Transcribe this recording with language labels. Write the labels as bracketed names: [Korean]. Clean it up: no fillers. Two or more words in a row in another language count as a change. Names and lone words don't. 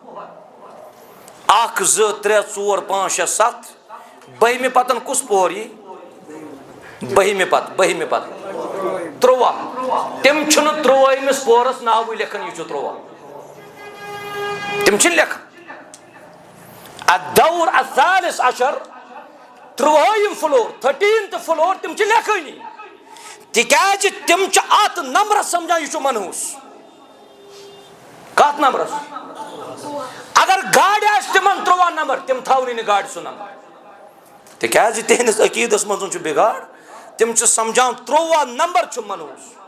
[Kashmiri] 1 2 3 4 5 6 7 بٔہمہِ پتن کُس پوہر یی بٔہمہِ پتہٕ 13 تِم چھِنہٕ 13مِس پوہرس ناوٕے لیکھان یہِ چھُ 13 تِم چھِنہٕ لیکھان [Arabic] الدور الثالث عشر [Kashmiri] 13 فلور 13th فلور تِم چھِ لیکھٲنی تِکیٛازِ تِم چھِ اتھ نمبرس سمجھان یہِ چھُ منحوٗس کتھ نمبرس اگر گاڑِ آسہِ تِمن 13 نمبر تِم تھاونٕے نہٕ گاڑِ سُہ نمبر تِکیٛازِ تِہنٛدِس عقیٖدس منٛز چھُ بِگاڑ تِم چھِ سمجھان 13 نمبر چھُ منحوٗس